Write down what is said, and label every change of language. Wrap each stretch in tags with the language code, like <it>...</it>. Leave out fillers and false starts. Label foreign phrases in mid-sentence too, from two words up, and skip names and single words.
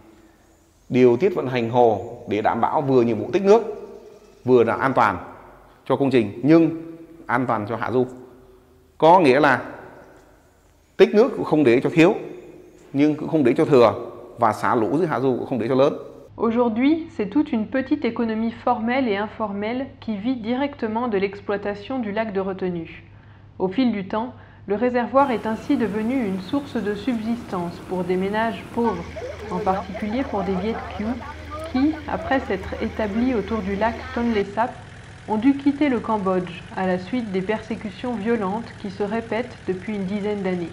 <vi>Điều tiết vận hành hồ để đảm bảo vừa nhiệm vụ tích nước, vừa là an toàn cho công trình nhưng an toàn cho hạ du. Có nghĩa là tích nước cũng không để cho thiếu nhưng cũng không để cho thừa và xả lũ dưới hạ du cũng không để cho lớn.</vi> <fr>Aujourd'hui, c'est toute une petite économie formelle et informelle qui vit directement de l'exploitation du lac de retenue. Au fil du temps, le réservoir est ainsi devenu une source de subsistance pour des ménages pauvres, en particulier pour des Viet Kieu qui, après s'être établis autour du lac Tonlé Sap, ont dû quitter le Cambodge à la suite des persécutions violentes qui se répètent depuis une dizaine d'années.</fr>